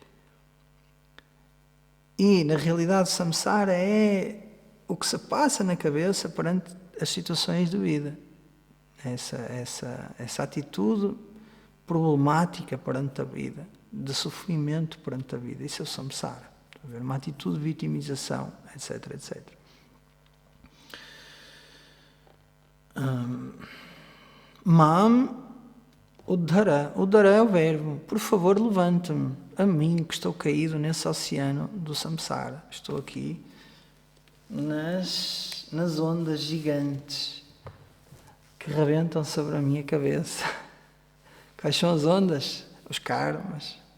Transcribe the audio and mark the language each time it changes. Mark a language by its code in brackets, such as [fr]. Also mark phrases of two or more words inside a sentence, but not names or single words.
[pt] E, na realidade, samsara é o que se passa na cabeça perante as situações de vida. Essa atitude problemática perante a vida, de sofrimento perante a vida. Isso é o samsara. Uma atitude de vitimização, etc, etc. [sa] मां उद्धर. [pt] Uddhara é o verbo. Por favor, levanta-me. A mim, que estou caído nesse oceano do samsara. Estou aqui nas ondas gigantes que rebentam sobre a minha cabeça. Quais são as ondas? Os karmas.